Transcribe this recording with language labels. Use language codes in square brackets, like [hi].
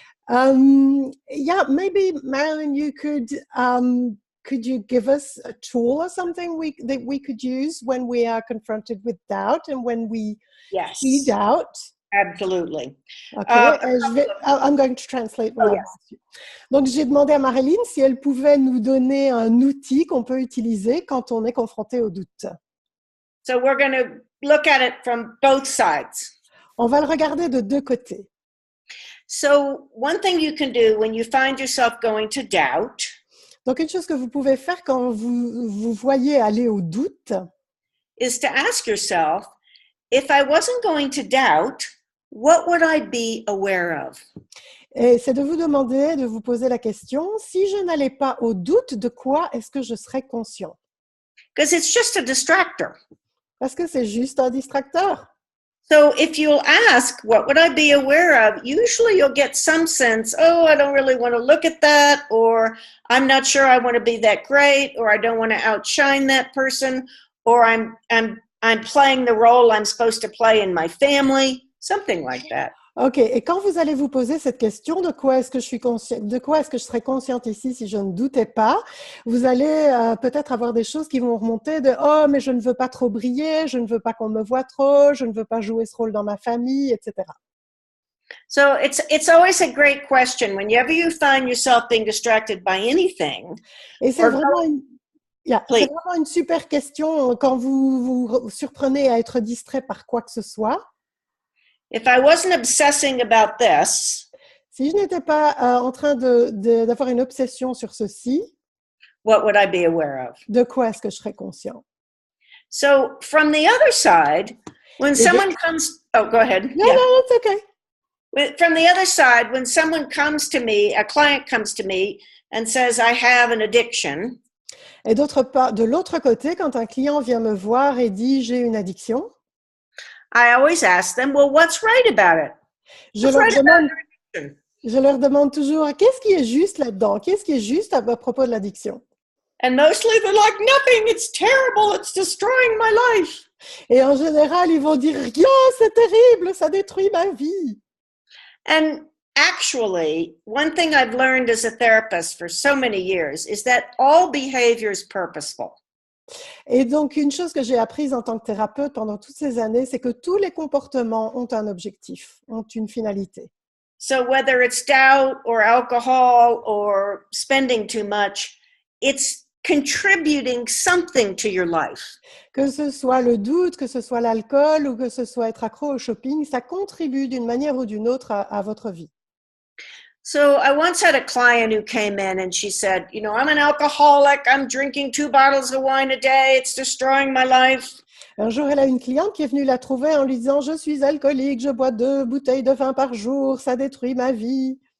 [en] Yeah, maybe Marilyn, you could you give us a tool or something that we could use when we are confronted with doubt and when we see doubt? Absolutely. Okay, I'm going to translate what I asked you. [fr] Donc, j'ai demandé à Marilyn si elle pouvait nous donner un outil qu'on peut utiliser quand on est confronté au doute. [en] So we're going to look at it from both sides. [fr] On va le regarder de deux côtés. [en] So one thing you can do when you find yourself going to doubt. [fr] Donc, une chose que vous pouvez faire quand vous voyez aller au doute, [en] is to ask yourself, if I wasn't going to doubt, what would I be aware of? [fr] Et c'est de vous demander, de vous poser la question, si je n'allais pas au doute, de quoi est-ce que je serais conscient? [en] Because it's just a distractor. [fr] Parce que c'est juste un distracteur. [en] So if you'll ask, what would I be aware of? Usually you'll get some sense, oh, I don't really want to look at that, or I'm not sure I want to be that great, or I don't want to outshine that person, or I'm playing the role I'm supposed to play in my family, something like that. OK. [fr] Et quand vous allez vous poser cette question, de quoi est-ce que je serais consciente ici si je ne doutais pas, vous allez peut-être avoir des choses qui vont remonter de « Oh, mais je ne veux pas trop briller, je ne veux pas qu'on me voit trop, je ne veux pas jouer ce rôle dans ma famille, etc. » [en] So it's always a great question whenever you find yourself being distracted by anything. [fr] Et c'est vraiment une super question quand vous vous surprenez à être distrait par quoi que ce soit. [en] If I wasn't obsessing about this, [fr] si je n'étais pas en train d'avoir une obsession sur ceci, [en] what would I be aware of? [fr] De quoi est-ce que je serais conscient? [en] So from the other side, when someone comes, oh, go ahead. No, it's okay. From the other side, when someone comes to me, a client comes to me and says, I have an addiction. [fr] Et de l'autre côté, quand un client vient me voir et dit j'ai une addiction, [en] I always ask them, well, what's right about it? [fr] Je leur demande toujours, qu'est-ce qui est juste là-dedans? Qu'est-ce qui est juste à propos de l'addiction? [en] And mostly they're like, nothing, it's terrible, it's destroying my life. [fr] Et en général, ils vont dire, rien, c'est terrible, ça détruit ma vie. [en] And actually, one thing I've learned as a therapist for so many years is that all behavior is purposeful. [fr] Et donc, une chose que j'ai apprise en tant que thérapeute pendant toutes ces années, c'est que tous les comportements ont un objectif, ont une finalité. [en] So whether it's doubt or alcohol or spending too much, it's contributing something to your life. [fr] Que ce soit le doute, que ce soit l'alcool ou que ce soit être accro au shopping, ça contribue d'une manière ou d'une autre à votre vie. [en] So I once had a client who came in and she said, you know, I'm an alcoholic, I'm drinking 2 bottles of wine a day, it's destroying my life. [fr] Un jour, elle a une cliente qui est venue la trouver en lui disant, je suis alcoolique, je bois 2 bouteilles de vin par jour, ça détruit ma vie.